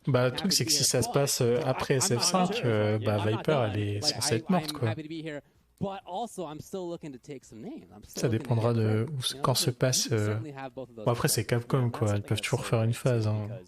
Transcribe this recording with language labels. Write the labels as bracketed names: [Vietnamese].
[French] Bah le truc c'est que si ça se passe après SF5, bah Viper elle est censée être morte quoi. [English] But also, I'm still looking to take some names. [French] Ça dépendra de quand se passe. Bon, après, c'est Capcom, quoi. Ils peuvent toujours faire une phase. Hein.